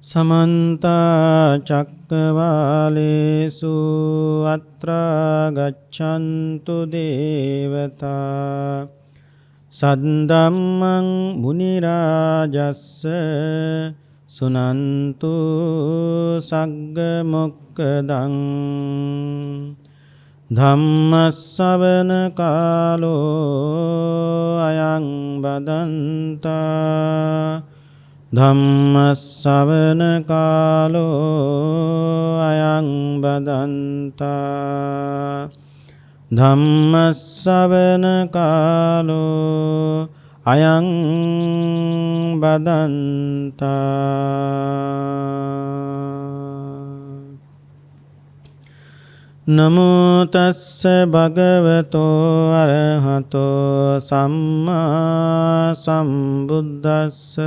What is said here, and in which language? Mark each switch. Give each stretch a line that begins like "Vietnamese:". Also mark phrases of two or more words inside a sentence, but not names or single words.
Pali: समन्ता चक्रवालेषु अत्रा गच्छन्तु देवता सद्धम्मं मुनिराजस्स सुनन्तु सग्गमुक्कदं धम्मස්සවන කාලෝ අයං බදන්තා ධම්මස්සවන කාලෝ අයං බදන්තා ධම්මස්සවන කාලෝ අයං බදන්තා නමෝ තස්ස භගවතෝ අරහතෝ සම්මා සම්බුද්දස්ස